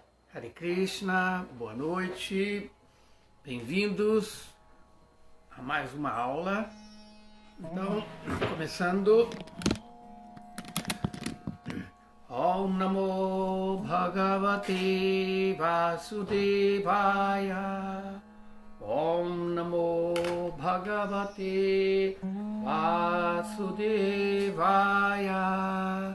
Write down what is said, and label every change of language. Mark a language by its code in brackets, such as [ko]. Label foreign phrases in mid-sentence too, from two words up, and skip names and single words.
[sa] हरे कृष्ण, [pt] boa noite, bem-vindos a mais uma aula. Então, começando. [sa] ॐ नमो भगवते वासुदेवाय. ॐ नमो भगवते वासुदेवाय.